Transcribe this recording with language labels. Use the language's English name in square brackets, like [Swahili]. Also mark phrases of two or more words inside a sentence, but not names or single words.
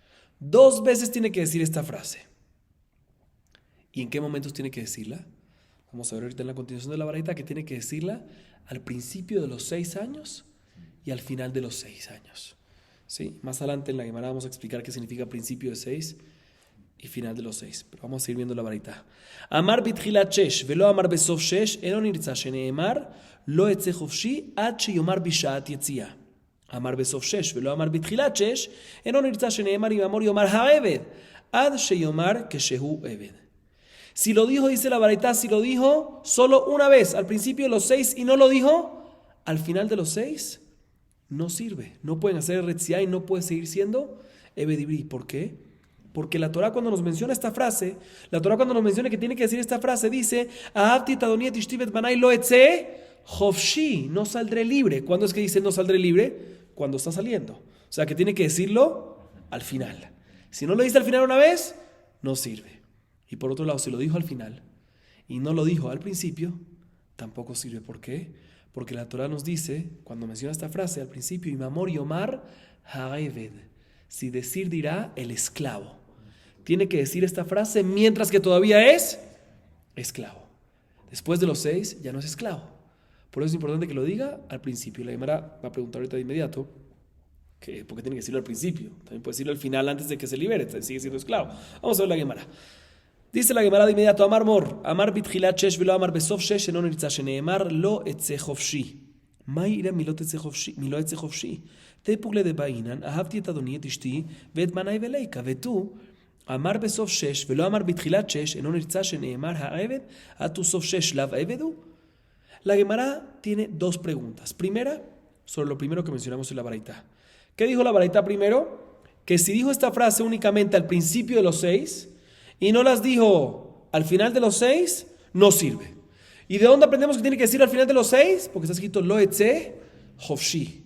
[Spanish] 2 veces tiene que decir esta frase. ¿Y en qué momentos tiene que decirla? Vamos a ver ahorita en la continuación de la baraita que tiene que decirla al principio de los 6 años y al final de los 6 años. ¿Sí? Más adelante en la Gemara vamos a explicar qué significa principio de 6 y final de los 6. Pero vamos a seguir viendo la baraita. [Hebrew] אמר בתחילת שש ולא אמר בסוף שש אינו נרצע שנאמר לא אצא חופשי עד שיאמר בשעת יציאה. אמר בסוף שש ולא אמר בתחילת שש אינו נרצע שנאמר אם אמור יאמר העבד עד שיאמר כשהוא עבד. [Spanish] Si lo dijo, dice la baraita, si lo dijo solo una vez al principio de los 6 y no lo dijo al final de los 6, no sirve. No pueden hacer retziá y no puede seguir siendo [Hebrew] עבד עברי. [Spanish] ¿Por qué? Porque la Torah cuando nos menciona esta frase, la Torah cuando nos menciona que tiene que decir esta frase, dice [Hebrew] אהבתי את אדוני את אשתי את בני לא אצא חופשי, [Spanish] no saldré libre. ¿Cuándo es que dice no saldré libre? Cuando está saliendo. O sea que tiene que decirlo al final. Si no lo dice al final una vez, no sirve. Y por otro lado, si lo dijo al final y no lo dijo al principio, tampoco sirve. ¿Por qué? Porque la Torah nos dice, cuando menciona esta frase al principio, [Hebrew] אם אמור יאמר העבד, [Spanish] si decir dirá el esclavo. Tiene que decir esta frase mientras que todavía es esclavo. Después de los 6 ya no es esclavo. Por eso es importante que lo diga al principio. La Gemara va a preguntar ahorita de inmediato que por qué tiene que decirlo al principio. También puede decirlo al final antes de que se libere, sigue siendo esclavo. Vamos a ver la Gemara. Dice la Gemara de inmediato, [Hebrew] אמר מר, אמר בתחילת שש ולא אמר בסוף שש אינו נרצע שנאמר לא אצא חופשי. מה יראה מלא יצא חופשי? תפוגלה דבעינן, אהבתי את אדוני את אשתי ואת בניי וליקה, ותו אמר בסוף 6 ולא אמר בתחילת 6, אינו נרצה שנאמר העבד, עד סוף 6 לאו עבד הוא? [Spanish] La Gemara tiene 2 preguntas. Primera, sobre lo primero que mencionamos en la baraita. ¿Qué dijo la baraita primero? Que si dijo esta frase únicamente al principio de los 6 y no las dijo al final de los 6, no sirve. ¿Y de dónde aprendemos que tiene que decir al final de los 6? Porque está escrito [Hebrew] לא אצא חופשי.